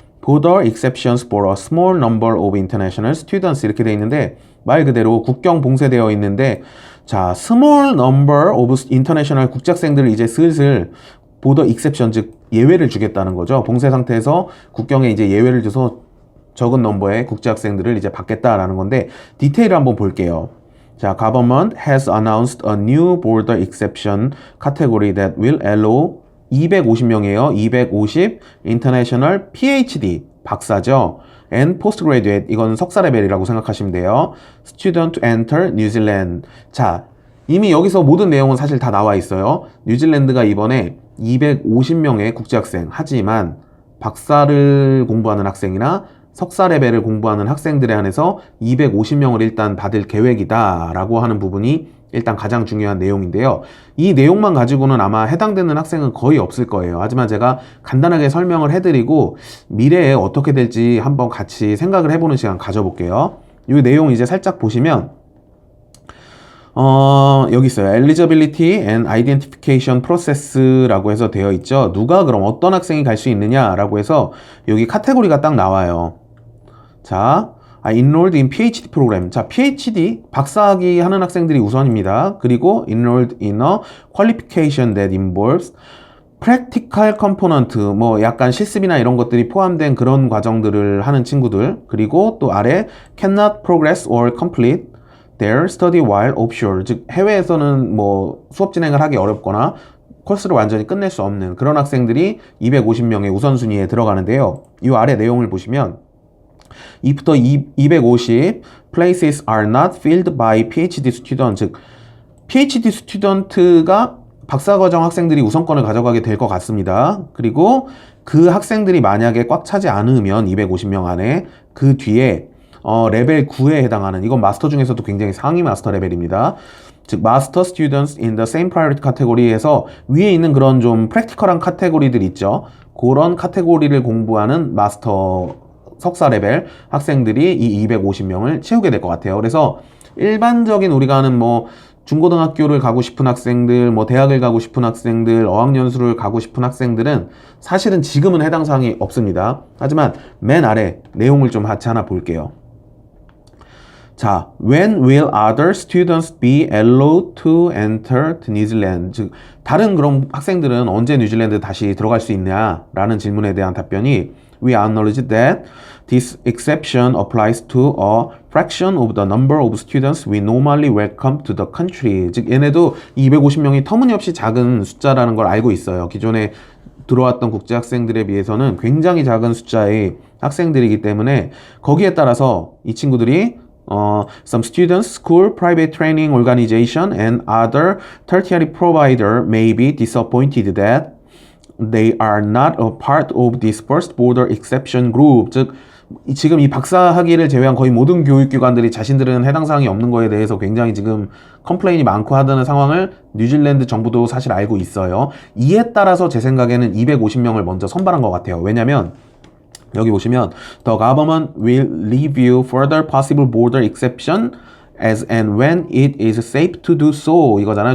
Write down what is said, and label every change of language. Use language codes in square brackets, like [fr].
[en] Border exceptions for a small number of international students [ko] 이렇게 되어 있는데 말 그대로 국경 봉쇄되어 있는데 자, [en] small number of international [ko] 국제학생들을 이제 슬슬 [en] border exception [ko] 즉 예외를 주겠다는 거죠. 봉쇄 상태에서 국경에 이제 예외를 줘서 적은 넘버의 국제학생들을 이제 받겠다라는 건데 디테일을 한번 볼게요. [en] 자, government has announced a new border exception category that will allow [ko] 250명이에요. [en] 250 international PhD [ko] 박사죠. [en] and postgraduate [ko] 이건 석사 레벨이라고 생각하시면 돼요. [en] student to enter New Zealand. [ko] 자, 이미 여기서 모든 내용은 사실 다 나와 있어요. 뉴질랜드가 이번에 250명의 국제학생 하지만 박사를 공부하는 학생이나 석사 레벨을 공부하는 학생들에 한해서 250명을 일단 받을 계획이다 라고 하는 부분이 일단 가장 중요한 내용인데요. 이 내용만 가지고는 아마 해당되는 학생은 거의 없을 거예요. 하지만 제가 간단하게 설명을 해드리고 미래에 어떻게 될지 한번 같이 생각을 해보는 시간 가져볼게요. 이 내용 이제 살짝 보시면 여기 있어요. [en] Eligibility and Identification Process라고 [ko] 해서 되어 있죠. 누가 그럼 어떤 학생이 갈 수 있느냐라고 해서 여기 카테고리가 딱 나와요. [en] 자, enrolled in PhD 프로그램. [ko] 자, PhD 박사학위 하는 학생들이 우선입니다. 그리고 [en] enrolled in a qualification that involves practical component, [ko] 약간 실습이나 이런 것들이 포함된 그런 과정들을 하는 친구들. 그리고 또 아래 [en] cannot progress or complete their study while offshore. [ko] 즉 해외에서는 수업 진행을 하기 어렵거나 코스를 완전히 끝낼 수 없는 그런 학생들이 250명의 우선순위에 들어가는데요. 이 아래 내용을 보시면 [en] If the 250 places are not filled by PhD student, [ko] 즉 PhD 스튜던트가 박사과정 학생들이 우선권을 가져가게 될 것 같습니다. 그리고 그 학생들이 만약에 꽉 차지 않으면 250명 안에 그 뒤에 레벨 9에 해당하는 이건 마스터 중에서도 굉장히 상위 마스터 레벨입니다. 즉 마스터 스튜던트 [en] in the same priority [ko] 카테고리에서 위에 있는 그런 좀 프랙티컬한 카테고리들 있죠. 그런 카테고리를 공부하는 마스터 석사 레벨 학생들이 이 250명을 채우게 될 것 같아요. 그래서 일반적인 우리가 하는 중고등학교를 가고 싶은 학생들, 대학을 가고 싶은 학생들, 어학연수를 가고 싶은 학생들은 사실은 지금은 해당 사항이 없습니다. 하지만 맨 아래 내용을 좀 같이 하나 볼게요. [en] 자, when will other students be allowed to enter New Zealand? [ko] 즉, 다른 그런 학생들은 언제 뉴질랜드 다시 들어갈 수 있냐라는 질문에 대한 답변이 [en] We acknowledge that this exception applies to a fraction of the number of students we normally welcome to the country. [ko] 즉, 얘네도 250명이 터무니없이 작은 숫자라는 걸 알고 있어요. 기존에 들어왔던 국제학생들에 비해서는 굉장히 작은 숫자의 학생들이기 때문에 거기에 따라서 이 친구들이 [en] some students, school, private training organization, and other tertiary provider may be disappointed that they are not a part of this first border exception group. [ko] 즉, 지금 이 박사학위를 제외한 거의 모든 교육기관들이 자신들은 해당 사항이 없는 거에 대해서 굉장히 지금 컴플레인이 많고 하다는 상황을 뉴질랜드 정부도 사실 알고 있어요. 이에 따라서 제 생각에는 250명을 먼저 선발한 것 같아요. 왜냐면 여기 보시면 [en] The government will review further possible border exception as and when it is safe to do so [ko] 이거잖아요.